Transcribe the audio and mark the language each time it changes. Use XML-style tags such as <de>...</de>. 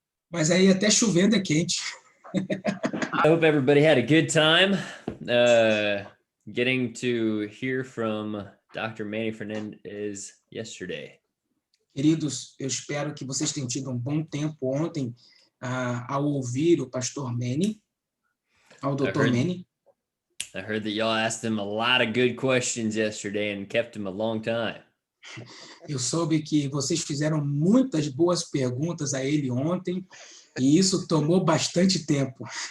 <pt>Mas aí até chovendo é quente.</pt> <en>I hope everybody had a good time getting to hear from Dr. Manny Fernandez yesterday.</en> <pt>Queridos, eu espero que vocês tenham tido um bom tempo ontem ao ouvir o pastor Manny, ao Dr. Manny.</pt> <en>I heard that y'all asked him a lot of good questions yesterday and kept him a long time.</en> <pt>Eu soube que vocês fizeram muitas boas perguntas a ele ontem e isso tomou bastante tempo.</pt>